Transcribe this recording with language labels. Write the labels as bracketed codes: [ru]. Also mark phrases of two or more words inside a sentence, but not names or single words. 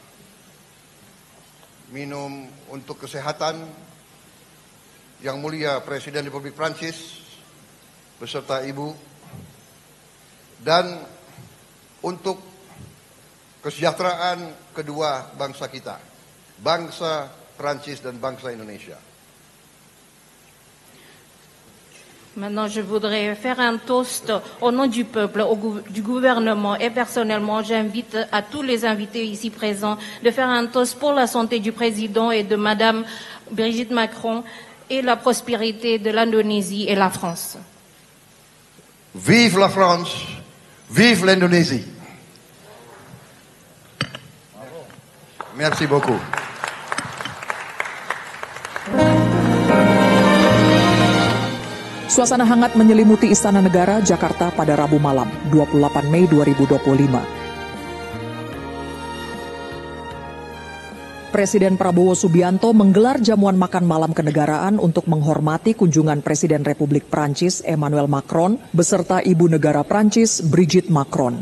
[id] minum untuk kesehatan Yang Mulia Presiden Republik Prancis beserta Ibu, dan untuk kesejahteraan kedua bangsa kita, bangsa Prancis dan bangsa Indonesia. [fr] Maintenant, je voudrais faire un toast au nom du peuple, du gouvernement et personnellement, j'invite à tous les invités ici présents de faire un toast pour la santé du président et de Madame Brigitte Macron et la prospérité de l'Indonésie et la France. Vive la France, vive l'Indonésie. Merci beaucoup. [id] Suasana hangat menyelimuti Istana Negara, Jakarta pada Rabu malam, 28 Mei 2025. Presiden Prabowo Subianto menggelar jamuan makan malam kenegaraan untuk menghormati kunjungan Presiden Republik Prancis Emmanuel Macron beserta Ibu Negara Prancis Brigitte Macron.